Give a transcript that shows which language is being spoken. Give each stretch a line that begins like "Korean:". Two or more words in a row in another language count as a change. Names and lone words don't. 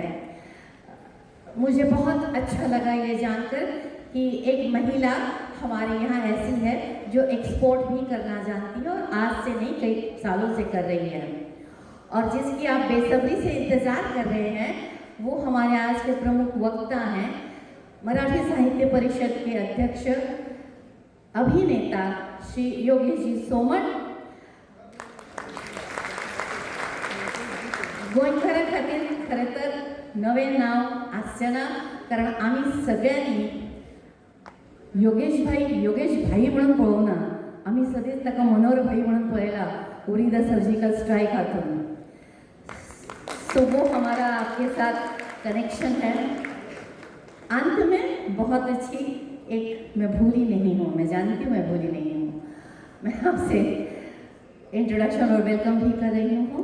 Hindi: मुझे बहुत अच्छा लगा ये जानकर कि एक महिला हमारे यहाँ ऐसी है जो एक्सपोर्ट भी करना जानती है और आज से नहीं कई सालों से कर रही है। और जिसकी आप बेसब्री से इंतज़ार कर रहे हैं वो हमारे आज के प्रमुख वक्ता हैं, मराठी साहित्य परिषद के अध्यक्ष अभिनेता श्री योगेश जी सोमण।
Konkani: गोंयकारा खातीर खरें तर नवें नाव आसचें, कारण आमी सगळ्यांनी योगेश भाई म्हणून पळोवना, आमी सदांच ताका मनोहर भाई म्हणून पळयला उरी द सर्जिकल स्ट्राइक हातून।
Hindi: सो वो हमारा आपके साथ कनेक्शन है। अंत में बहुत अच्छी एक मैं भूली नहीं हूँ, मैं जानती हूँ मैं भूली नहीं हूँ, मैं आपसे इंट्रोडक्शन और वेलकम भी कर रही हूँ।